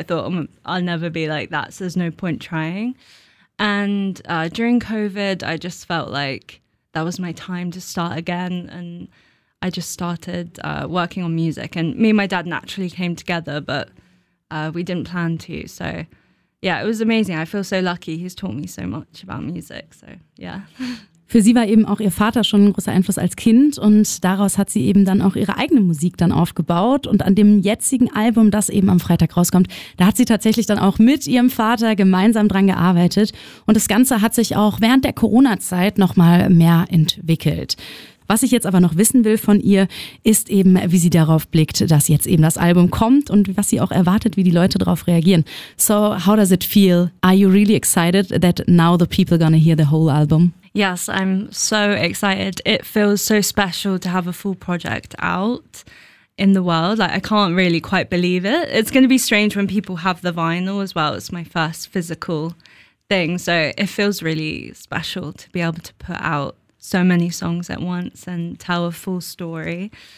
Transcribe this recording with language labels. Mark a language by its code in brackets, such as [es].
[en] I thought, I'll never be like that, so there's no point trying. And during COVID, I just felt like that was my time to start again. And I just started working on music. And me and my dad naturally came together, but we didn't plan to. So yeah, it was amazing. I feel so lucky. He's taught me so much about music. So yeah. [de] Für sie war eben auch ihr Vater schon ein großer Einfluss als Kind und daraus hat sie eben dann auch ihre eigene Musik dann aufgebaut und an dem jetzigen Album, das eben am Freitag rauskommt, da hat sie tatsächlich dann auch mit ihrem Vater gemeinsam dran gearbeitet und das Ganze hat sich auch während der Corona-Zeit nochmal mehr entwickelt. Was ich jetzt aber noch wissen will von ihr, ist eben, wie sie darauf blickt, dass jetzt eben das Album kommt und was sie auch erwartet, wie die Leute darauf reagieren. [en] So, how does it feel? Are you really excited that now the people gonna hear the whole album? Yes, I'm so excited. It feels so special to have a full project out in the world. Like, I can't really quite believe it. It's going to be strange when people have the vinyl as well. It's my first physical thing. So it feels really special to be able to put out so many songs at once and tell a full story.